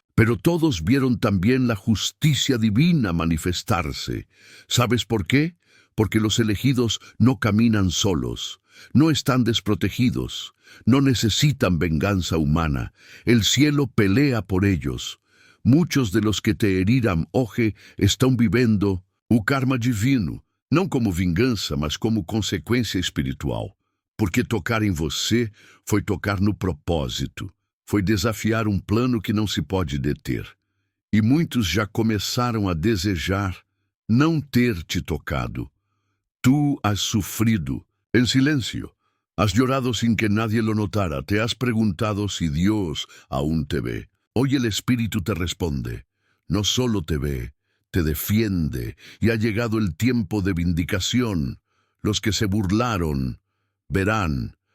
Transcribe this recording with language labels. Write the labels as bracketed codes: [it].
[es] Pero todos vieron también la justicia divina manifestarse. ¿Sabes por qué? Porque los elegidos no caminan solos, no están desprotegidos, no necesitan venganza humana. El cielo pelea por ellos. Muchos de los que te [pt] heriram hoje estão vivendo o karma divino, não como vingança, mas como consequência espiritual. Porque tocar em você foi tocar no propósito. Foi desafiar um plano que não se pode deter. E muitos já começaram a desejar não ter te tocado. [es] Tú has sufrido en silencio. Has llorado sin que nadie lo notara. Te has preguntado si Dios aún te ve. Hoy el Espíritu te responde. No solo te ve, te defiende. Y ha llegado el tiempo de vindicación. Los que se burlaron verán.